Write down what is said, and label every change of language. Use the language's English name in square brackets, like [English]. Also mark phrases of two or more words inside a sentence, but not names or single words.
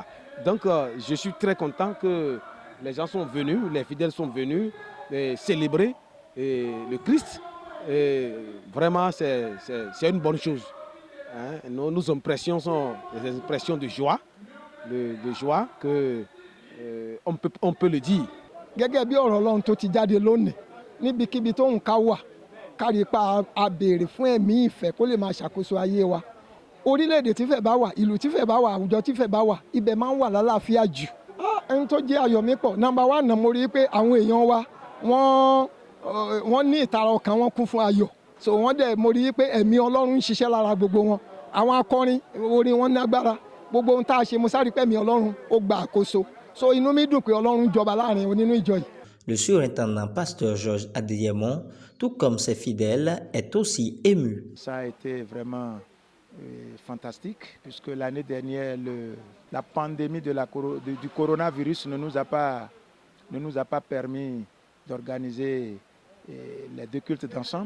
[French] Donc je suis très content que les gens sont venus, les fidèles sont venus célébrer le Christ. Et vraiment, c'est une bonne chose. Hein? Nos impressions sont des impressions de joie, de joie que on peut le dire. [Yoruba] Gẹ́gẹ́ bí ọ̀rọ̀ Ọlọ́run tó ti jáde lónìí níbikíbi tó ń ká wà kárí pa a béèrè fún ẹ̀mí ìfẹ́ kó lè máa ṣàkóso ayé wa. Orílẹ̀-èdè tífẹ̀ bá wà, ìlú tífẹ̀ bá wà, àwùjọ tífẹ̀ bá wà, ibẹ̀ máa ń wà lálàáfíà jù. Ẹni tó jẹ́ ayọ̀ mi pọ̀, [English] number one [Yoruba] náà mo rí i pé àwọn èèyàn wa wọ́n ní ìtara ọkàn wọn kún fún ayọ̀. So wọ́n dẹ̀ mo rí i pé ẹ̀mí Ọlọ́run ń ṣiṣẹ́ lára gbogbo wọn. Àwọn akọrin orin wọn nágbára. Gbogbo ohun tá a ṣe mo sáré pé ẹ̀mí Ọlọ́run ó gba àkóso. So inú mi dùn pé Ọlọ́run jọba láàrin nínú ìjọ yìí. [French] Le surintendant pasteur Georges Adeyemon, tout comme ses fidèles, est aussi ému. Ça a été vraiment fantastique puisque l'année dernière, la pandémie du coronavirus ne nous a pas permis d'organiser les deux cultes d'ensemble.